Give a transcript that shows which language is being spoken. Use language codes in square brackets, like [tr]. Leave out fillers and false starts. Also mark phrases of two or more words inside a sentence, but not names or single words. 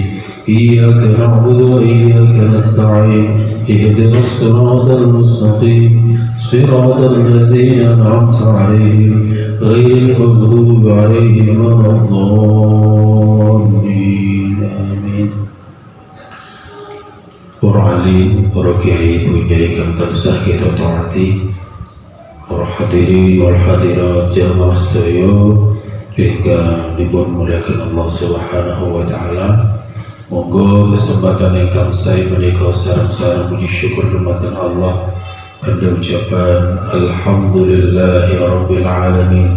[ar] إياك نعبد وإياك نستعين. اهدنا الصراط المستقيم، صراط الذين أنعمت عليهم غير المغضوب عليهم ولا الضالين. آمين. [jv] Para alim, para kiai, bunyai kang tansah kita taati, para [ar] hadirin wal hadirat [jv] jamaah sedaya ingkang dipun muliakan Allah [ar] Subhanahu wa taala. [jv] Monggo kesempatan ingkang sae menika sareng-sareng puji syukur dumateng Allah kangge ucapan [ar] alhamdulillahi rabbil alamin.